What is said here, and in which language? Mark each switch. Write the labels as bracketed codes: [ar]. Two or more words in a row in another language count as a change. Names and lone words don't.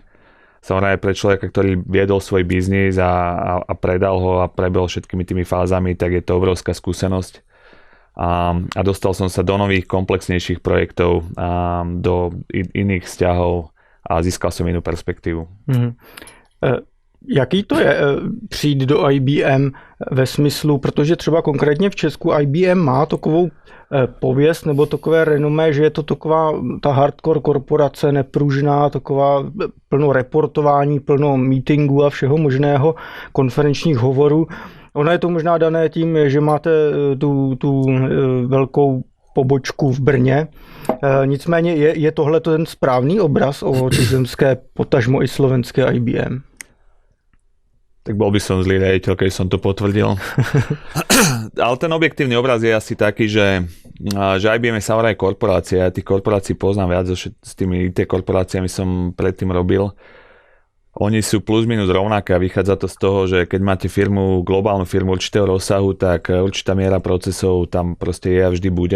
[sk] Samozrejme pre človeka, ktorý viedol svoj biznis a predal ho a prebehol všetkými tými fázami, tak je to obrovská skúsenosť. A dostal som sa do nových komplexnejších projektov, do iných vzťahov a získal som inú perspektívu. [cs] Jaký to je přijít do IBM ve smyslu, protože třeba konkrétně v Česku IBM má takovou pověst nebo takové renomé, že je to taková ta hardcore korporace, nepružná, taková plno reportování, plno meetingů a všeho možného, konferenčních hovorů. Ono je to možná dané tím, že máte tu velkou pobočku v Brně. Nicméně je tohle ten správný obraz o tuzemské, potažmo i slovenské IBM? [sk] Tak bol by som zlý riaditeľ, keď som to potvrdil. Ale ten objektívny obraz je asi taký, že IBM je samozrejme korporácia. Ja tých korporácií poznám viac, s tými IT korporáciami som predtým robil. Oni sú plus minus rovnaké a vychádza to z toho, že keď máte globálnu firmu určitého rozsahu, tak určitá miera procesov tam proste je a vždy bude.